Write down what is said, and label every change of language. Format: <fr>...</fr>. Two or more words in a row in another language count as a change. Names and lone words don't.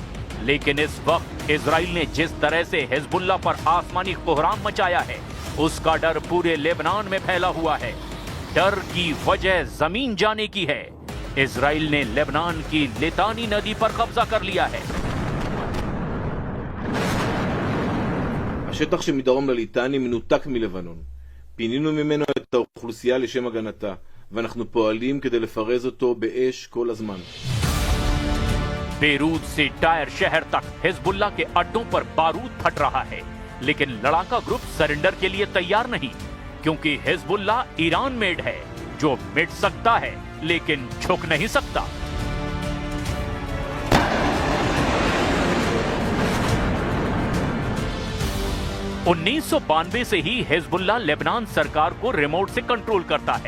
<hi>लेकिन इस वक्त इजराइल ने जिस तरह से हिजबुल्ला पर आसमानी कोहराम मचाया है, उसका डर पूरे लेबनान में फैला हुआ है। डर की वजह जमीन जाने की है। इजराइल ने लेबनान की लितानी नदी पर कब्जा कर लिया है।</hi> <he>השטח שמדרום לליטני מנותק מלבנון. פינינו ממנו את האוכלוסייה לשם הגנתה, ואנחנו פועלים כדי לפרז אותו באש כל הזמן.</he> <hi>बेरूत से टायर शहर तक हिजबुल्ला के अड्डों पर बारूद फट रहा है, लेकिन लड़ाका</hi> <en>group surrender</en> <hi>के लिए तैयार नहीं, क्योंकि हिजबुल्ला ईरान मेड है जो मिट सकता है लेकिन झुक नहीं सकता। उन्नीस से ही हिजबुल्ला लेबनान सरकार को रिमोट से कंट्रोल करता है।</hi>